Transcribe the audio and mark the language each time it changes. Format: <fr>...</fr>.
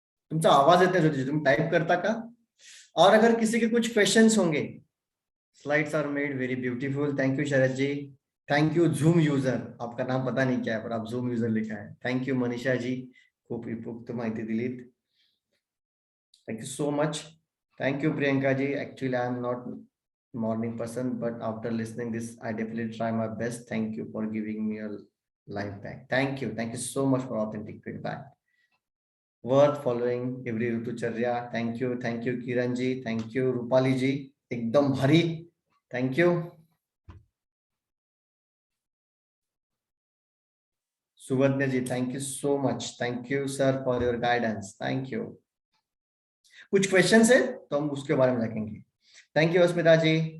<mr>तुमचा आवाज येत नहीं ज्योति, तुम टाइप करता का?</mr> <hi>और अगर किसी के कुछ क्वेश्चंस होंगे,</hi> <en>Slides are made very beautiful. Thank you</en> <hi>Sharad ji.</hi> <en>thank you</en> <hi>zoom user, आपका नाम पता नहीं क्या है पर आप जूम यूजर लिखा है.</hi> <en>thank you Manisha ji,</en> <mr>खूप उपयुक्त माहिती दिलीत.</mr> <en>Thank you so much. Thank you Priyanka ji. Actually I am not morning person, but after listening this I definitely try my best. Thank you for giving me a life back. Thank you so much for authentic feedback. Worth following every ऋतुचर्या. Thank you Kiran ji, thank you Rupali ji,</en> <mr>एकदम भारी.</mr> <en>Thank you Suvarna ji, thank you so much. Thank you sir for your guidance. Thank you.</en> <hi>कुछ questions है तो हम उसके बारे में रखेंगे.</hi> <en>Thank you Asmita ji.</en>